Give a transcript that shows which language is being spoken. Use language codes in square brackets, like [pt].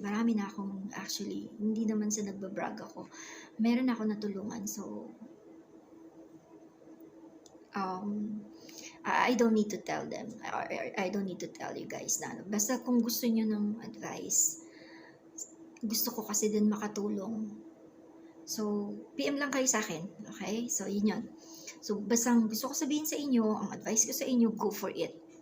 [tl] Marami na akong, actually, hindi naman sa nagbabrag ako. Meron ako natulungan, [en] so I don't need to tell them, or I don't need to tell you guys na. [tl] Basta kung gusto niyo ng advice, gusto ko kasi din makatulong. So, PM lang kayo sa akin, okay? So, yun yun. So, basta gusto ko sabihin sa inyo, ang advice ko sa inyo, [en] go for it.